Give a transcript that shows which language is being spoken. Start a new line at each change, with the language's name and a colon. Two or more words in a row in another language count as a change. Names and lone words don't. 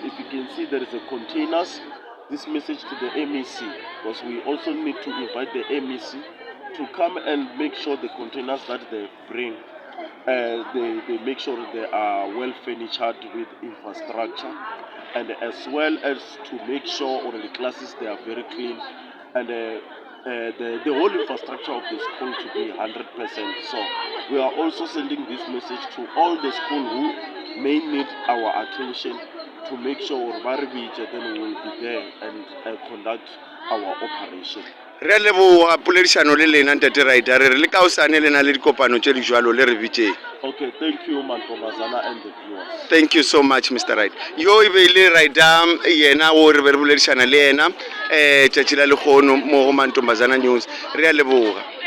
English: If you can see, there is a containers. This message to the MEC, because we also need to invite the MEC to come and make sure the containers that they bring, they make sure they are well furnished with infrastructure, and as well as to make sure the classes they are very clean, and the whole infrastructure of the school to be 100%. So we are also sending this message to all the school who may need our attention to make sure then we will be there and conduct our operation.
Northern Sotho: re a leboga poledišano le lena ntate Ryder re le ka osane le na le dikopano tše di jwalo le re bitšeng.
English: Okay, thank you Mantombazana and the viewers. Thank you so much, Mr. Ryder.
Northern Sotho: Yo e be ile Ryder yena o re be re boledišana le yena tšatši la lekgono mo go Mantombazana News. Re a leboga.